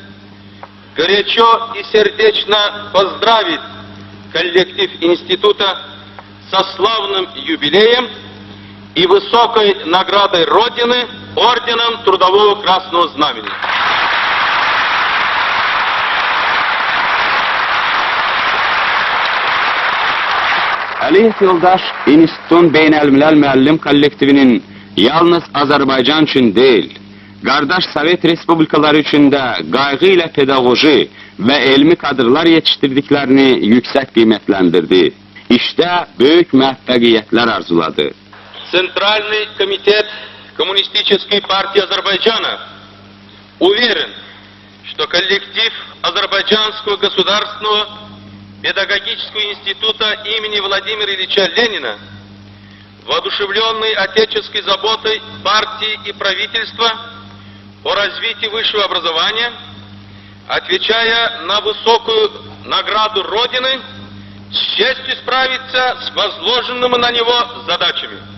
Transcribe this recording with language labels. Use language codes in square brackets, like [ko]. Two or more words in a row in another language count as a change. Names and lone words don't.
[ru] горячо и сердечно поздравить коллектив института со славным юбилеем и высокой наградой Родины орденом Трудового Красного Знамени. [az] Əliyev yoldaş institutun beynəlmiləl müəllim kollektivinin yalnız Azərbaycan üçün deyil, qardaş Sovet Respublikaları üçün də qayğı ilə pedaqoji və elmi kadrlar yetiştirdiklərini yüksək qiymətləndirdi. İşdə böyük müvəffəqiyyətlər arzuladı. [ru] Центральный комитет Коммунистической партии Азербайджана уверен, что коллектив Азербайджанского государственного педагогического института имени Владимира Ильича Ленина, воодушевленный отеческой заботой партии и правительства по развитию высшего образования, отвечая на высокую награду Родины, с честью справится с возложенными на него задачами.